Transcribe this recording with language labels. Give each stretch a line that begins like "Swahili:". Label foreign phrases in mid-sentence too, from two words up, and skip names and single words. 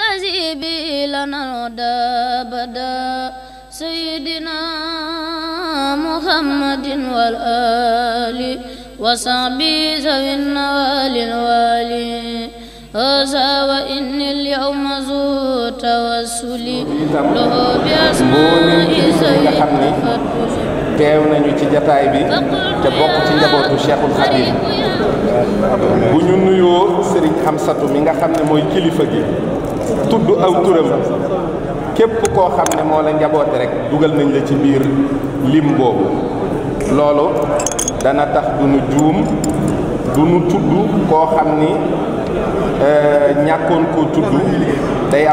Arabic: به لنا الهدى بدا سيدنا محمد والآل وصحبه ذوي النوال الوالي هذا وإني اليوم ذو توسل له بأسماء ذوي التفضل
Wolof: teew nañu ci jataay bi te bokk ci njabootu Cheikhul Khadim bu ñu nuyoo Serigne Hamsatu mi nga xam ne mooy kilifa gi tudd aw turam képp koo xam ne moo la njaboote rek dugal nañ la ci biir lim boobu loolu dana tax du nu juum du nu tudd koo xam ni ñàkkoon koo tudd day am